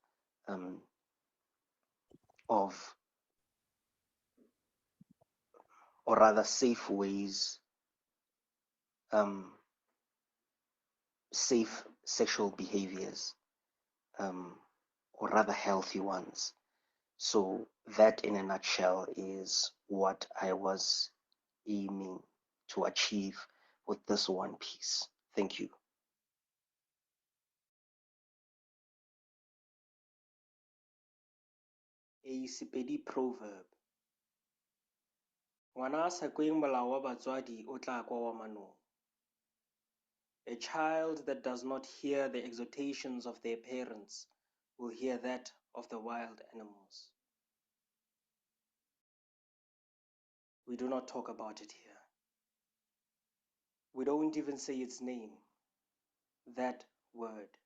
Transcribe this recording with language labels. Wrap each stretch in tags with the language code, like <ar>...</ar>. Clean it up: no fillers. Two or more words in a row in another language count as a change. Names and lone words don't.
<en>rather safe ways, safe sexual behaviors, or rather healthy ones. So that in a nutshell is what I was aiming to achieve with this one piece. Thank you. A Sepedi proverb.</en> <nso>Ngwana a sa kweng molao wa batswadi o tla kwa wa manong.</nso> <en>A child that does not hear the exhortations of their parents will hear that of the wild animals. We do not talk about it here. We don't even say its name, that word.</en>